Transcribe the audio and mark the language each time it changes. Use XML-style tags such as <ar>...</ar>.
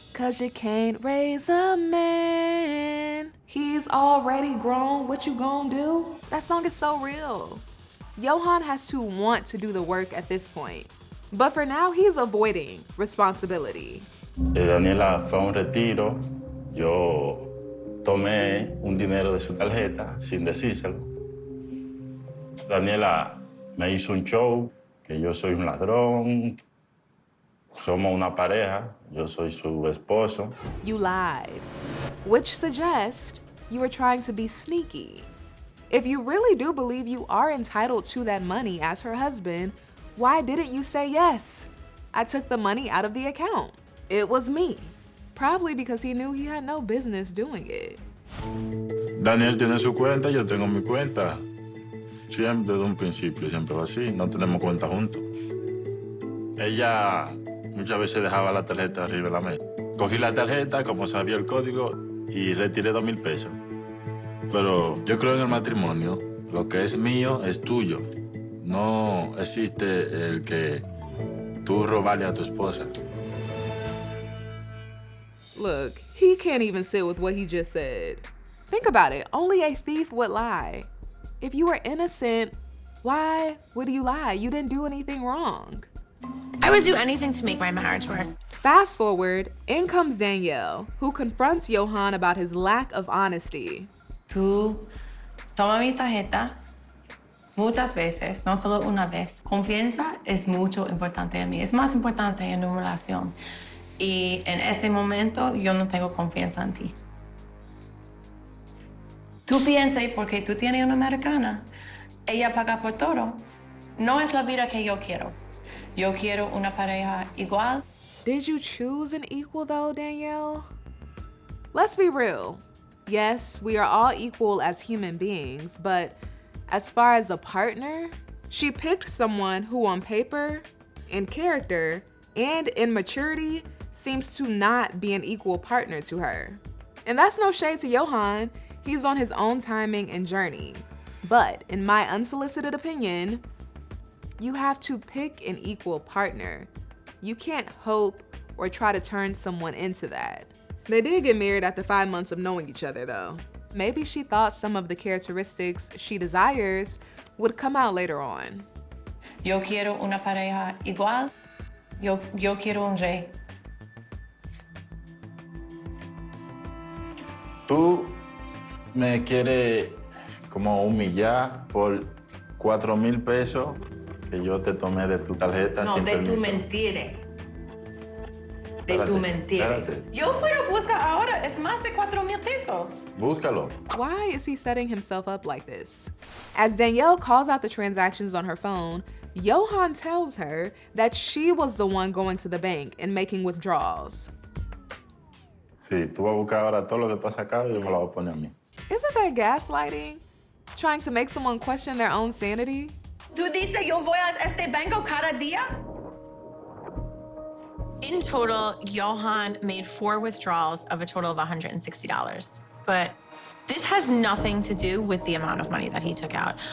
<en>Cause you can't raise a man. He's already grown, what you gonna do? That song is so real. Yohan has to want to do the work at this point. But for now, he's avoiding responsibility.</en> <es>Daniela fue a un retiro. Yo tomé un dinero de su tarjeta sin decírselo. Daniela me hizo un show que yo soy un ladrón. Somos una pareja. Yo soy su esposo.</es> <en>You lied, which suggests you were trying to be sneaky. If you really do believe you are entitled to that money as her husband, why didn't you say yes? I took the money out of the account. It was me. Probably because he knew he had no business doing it.</en> <es>Daniel tiene su cuenta, yo tengo mi cuenta. Siempre desde un principio, siempre va así. No tenemos cuenta juntos. Ella muchas veces dejaba la tarjeta arriba de la mesa. Cogí la tarjeta, como sabía el código, y retiré 2,000 pesos. Pero yo creo en el matrimonio. Lo que es mío es tuyo. No existe el que tú robarle a tu esposa.</es> <en>Look, he can't even sit with what he just said. Think about it. Only a thief would lie. If you were innocent, why would you lie? You didn't do anything wrong. I would do anything to make my marriage work. Fast forward, in comes Danielle, who confronts Yohan about his lack of honesty.</en> <es>Tú toma mi tarjeta muchas veces, no solo una vez. Confianza es mucho importante a mí. Es más importante en una relación. Y en este momento yo no tengo confianza en ti. Tú piensas porque tú tienes una americana, ella paga por todo. No es la vida que yo quiero. Yo quiero una pareja igual.</es> <en>Did you choose an equal though, Danielle? Let's be real. Yes, we are all equal as human beings, but as far as a partner, she picked someone who on paper, in character, and in maturity seems to not be an equal partner to her. And that's no shade to Yohan. He's on his own timing and journey. But in my unsolicited opinion, you have to pick an equal partner. You can't hope or try to turn someone into that. They did get married after 5 months of knowing each other though. Maybe she thought some of the characteristics she desires would come out later on.</en> <es>Yo quiero una pareja igual. Yo quiero un rey. Tú me quieres como humillar por 4,000 pesos que yo te tomé de tu tarjeta No, sin de permiso. tu mentira. De Espérate, tu mentira. espérate. Yo puedo buscar ahora, es más de 4,000 pesos. Búscalo.</es> <en>Why is he setting himself up like this? As Danielle calls out the transactions on her phone, Yohan tells her that she was the one going to the bank and making withdrawals.</en> <es>Sí, tú vas a buscar ahora todo lo que tú has sacado y yo me lo voy a poner a mí.</es> <en>Isn't that gaslighting? Trying to make someone question their own sanity?</en> <es>Tú dices, yo voy a este banco cada día?</es> <en>In total, Yohan made 4 withdrawals of a total of $160. But this has nothing to do with the amount of money that he took out.</en>